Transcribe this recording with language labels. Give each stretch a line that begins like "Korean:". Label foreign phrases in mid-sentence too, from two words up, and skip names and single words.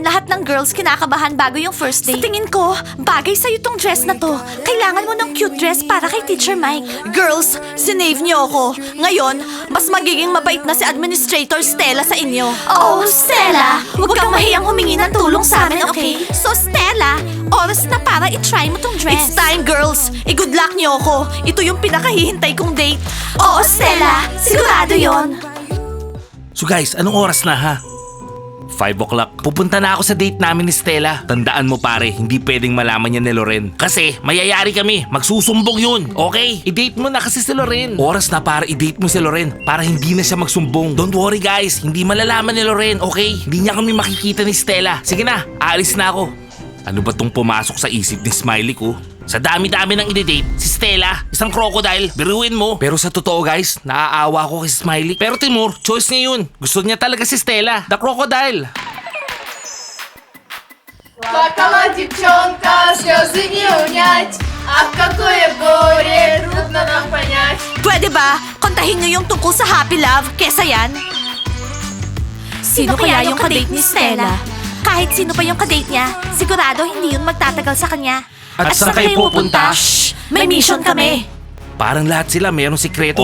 Filipino: Lahat ng girls kinakabahan bago yung
English: first date.
Filipino: Sa tingin ko, bagay sa'yo tong dress na to. Kailangan mo ng
English: cute dress
Filipino: para kay Teacher Mike. Girls, sinave niyo ako. Ngayon, mas magiging mabait na si Administrator Stella sa inyo. Oh, Stella, wag kang mahiyang humingi ng tulong sa amin, okay? So, Stella, oras na para i-try mo tong dress.
English: It's time, girls.
Filipino: I-
English: good luck
Filipino: niyo ako. Ito yung pinakahihintay kong date. Oo, Stella. Sigurado yon.
English: So guys,
Filipino: anong oras na ha? 5 o'clock. Pupunta na ako sa date namin ni Stella. Tandaan mo pare, hindi pwedeng malaman niya ni Loren. Kasi mayayari kami, magsusumbong yun. Okay? I-date mo na kasi si Loren. Oras na para i-date mo si Loren para hindi na siya magsumbong.
English: Don't worry guys,
Filipino: hindi malalaman ni Loren, okay? Hindi niya kami makikita ni Stella. Sige na, aalis na ako. Ano ba tong pumasok sa isip ni Smiley ko? Sa dami-dami ng i-date, si Stella, isang crocodile, biruin mo. Pero sa totoo guys, naaawa ko kay Smiley. Pero Timur, choice niya yun. Gusto niya talaga si Stella,
English: the crocodile.
Russian: Плакала девчонка, слезы не унять. А какое горе, трудно нам понять.
Filipino: Pwede ba? Kontahin niyo yung tungkol sa
English: happy love
Filipino: kesa yan? Sino kaya yung kadate ni Stella? Kahit sino pa yung kadate niya, sigurado hindi yun magtatagal sa kanya. At saan kayo pupunta? Shh! May mission kami. Parang lahat sila mayroong sikreto.